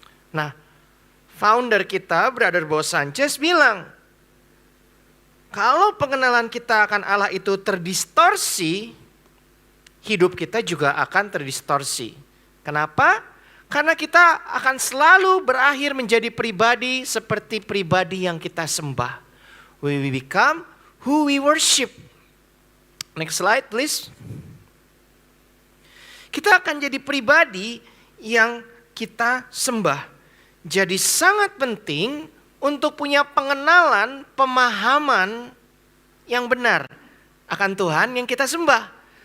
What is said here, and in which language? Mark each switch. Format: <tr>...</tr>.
<id>Nah, founder kita, Brother Bo Sanchez bilang, kalau pengenalan kita akan Allah itu terdistorsi, hidup kita juga akan terdistorsi. Kenapa? Karena kita akan selalu berakhir menjadi pribadi seperti pribadi yang kita sembah.</id> <en>We become who we worship. Next slide please.</en> <id>Kita akan jadi pribadi yang kita sembah. Jadi sangat penting untuk punya pengenalan, pemahaman yang benar akan Tuhan yang kita sembah.</id>